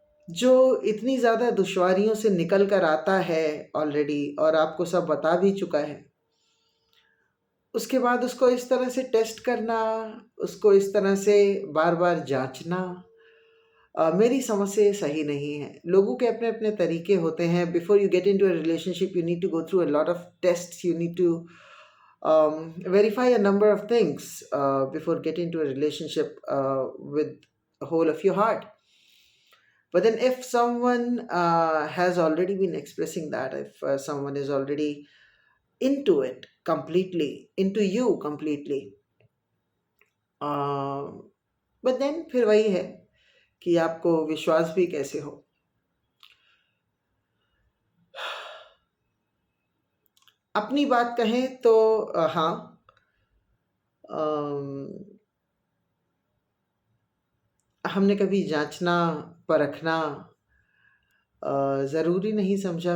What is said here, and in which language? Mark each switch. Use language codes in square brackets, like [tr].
[hi] जो इतनी ज़्यादा दुश्वारियों से निकल कर आता है ऑलरेडी और आपको सब बता भी चुका है, उसके बाद उसको इस तरह से टेस्ट करना, उसको इस तरह से बार-बार जाँचना मेरी समझ से सही नहीं है। लोगों के अपने-अपने तरीके होते हैं। [en] Before you get into a relationship, you need to go through a lot of tests, you need to verify a number of things before getting into a relationship with the whole of your heart. But then, if someone has already been expressing that, if someone is already into it completely, into you completely, uh, but then [hi] फिर वही है कि आपको विश्वास भी कैसे हो। अपनी बात कहें तो हाँ, अम, हमने कभी जाँचना, परखना ज़रूरी नहीं समझा।